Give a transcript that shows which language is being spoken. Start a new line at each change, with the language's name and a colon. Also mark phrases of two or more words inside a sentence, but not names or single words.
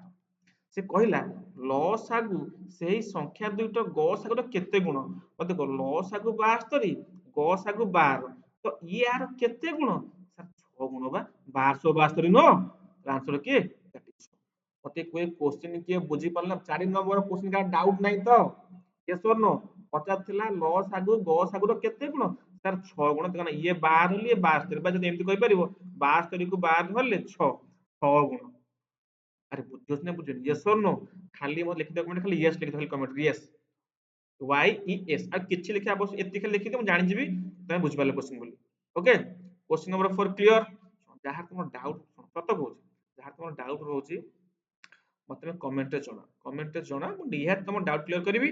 Odia: ସେ କହିଲା ଲସାଗୁ ସେହି ସଂଖ୍ୟା ଦୁଇଟ ଗସାଗୁର କେତେ ଗୁଣ? ଦେଖ ଲସାଗୁ 72, ଗସାଗୁ 12, ତ ଇୟାର କେତେ ଗୁଣ? 6 ଗୁଣ ବା 1272 ନୁହଁ। ଆନ୍ସର କିଏ? ମତେ କୁଏ କ୍ୱେଶ୍ଚିନ୍ କିଏ ବୁଝି ପାରିଲା? 4
English: number question
Odia: କାହାର ଡାଉଟ ନାହିଁ ତ?
English: yes or no?
Odia: ପଚାରିଥିଲା ଲସାଗୁ ଗସାଗୁର କେତେ ଗୁଣ? ତାର 6 ଗୁଣ। କାରଣ ଇଏ 12 ହେଲେ ଇଏ 72, ବା ଯଦି ଏମିତି କହିପାରିବ 72 କୁ 12 ହେଲେ 6 ଗୁଣ। ଆରେ ବୁଝୁଛ ନା ବୁଝୁନି?
English: yes or no?
Odia: ଖାଲି ମତେ ଲେଖିଦିଅ କମେଣ୍ଟ, ଖାଲି yes ଲେଖିଦିଅ, ଖାଲି କମେଣ୍ଟ
English: yes, YES,
Odia: ଆଉ କିଛି ଲେଖିବା ଆବଶ୍ୟକ, ଏତିକି ଖାଲି ଲେଖିଦିଅ, ମୁଁ ଜାଣିଯିବି ତମେ ବୁଝିପାରିଲ କ୍ୱେଶ୍ଚିନ୍ ବୋଲି। ଓକେ,
English: question number
Odia: 4 କ୍ଲିୟର। ଯାହାର ତମର ଡାଉଟ, ସତ କହୁଛି, ଯାହାର ତମର ଡାଉଟ ରହୁଛି ମତେ କମେଣ୍ଟରେ ଜଣା, କମେଣ୍ଟରେ ଜଣା, ମୁଁ ନିହାତି ତମ
English: doubt clear
Odia: କରିବି।